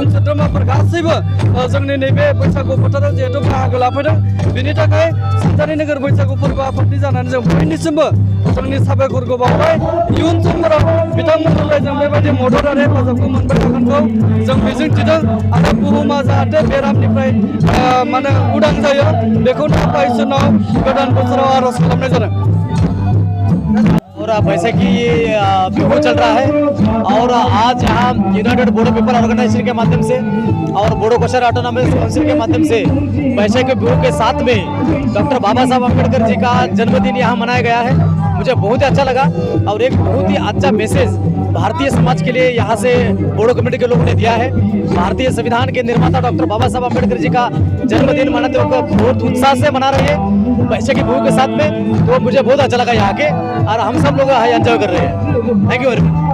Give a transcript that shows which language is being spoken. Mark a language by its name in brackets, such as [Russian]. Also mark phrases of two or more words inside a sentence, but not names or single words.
[Bodo] सोद्रोमाफोर गासैबो जोंनि नैबे बैसागु फोथाराव जिहेतु बाहागो लाफैदों बेनि थाखाय सानजारि नोगोर बैसागु फोरबो आफादनि जानानै जों बयनिसिमबो जोंनि साबायखरखौ बावबाय इयुन समफोराव बिथांमोननिफ्राय जों बेबायदि मदद आरो हेफाजाबखौ मोनबाय थागोनखौ जों मिजिंथिदों आरो बुहुमा जाहाथे बेरामनिफ्राय माने उदां जायो बेखौनो आफा इसोरनाव गोदान बोसोराव आर'ज खालामनाय जादों [Hindi] और वैसे कि बिहू चल रहा है और आज यहाँ यूनाइटेड बोडो पीपल ऑर्गेनाइजेशन के माध्यम से और बोडो कसारी ऑटोनॉमस काउंसिल के माध्यम से वैसे के बिहू के साथ में डॉक्टर बाबा साहब अम्बेडकर जी का जन्मदिन यहाँ मनाया गया है मुझे बहुत ही अच्छा लगा और एक बहुत ही अच्छा मैसेज भारतीय समाज के लिए यहाँ से बोडो कम्युनिटी के लोगों ने दिया है भारतीय संविधान के निर्माता डॉक्टर बाबा साहब अम्बेडकर जी का जन्मदिन मनाते हुए बहुत उत्साह से मना रहे हैं वैसे की बिहू के साथ में तो मुझे बहुत अच्छा लगा यहाँ के और हम सब लोग एंजॉय कर रहे हैं थैंक यू वेरी मच